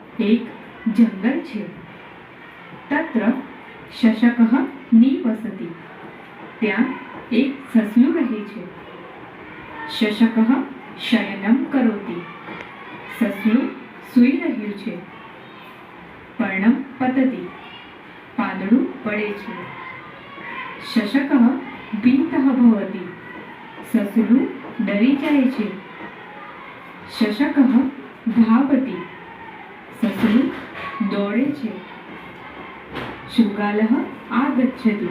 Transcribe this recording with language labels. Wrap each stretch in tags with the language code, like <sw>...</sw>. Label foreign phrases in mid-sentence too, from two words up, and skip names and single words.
<gu>એક જંગલ છે।</gu> <sa>तत्र शशकः निवसति।</sa> <gu>ત્યાં એક સસલું રહે છે।</gu> <sa>शशकः शयनं करोति।</sa> <gu>સસલું સૂઈ રહ્યું છે।</gu> <sa>पर्णं पतति।</sa> <gu>પાંદડું પડે છે।</gu> <sa>शशकः भीतः भवति।</sa> <gu>સસલું ડરી જાય છે।</gu> <sa>शशकः धावति।</sa> <gu>સસલું દોડે છે।</gu> <sa>शृगालः आगच्छति।</sa>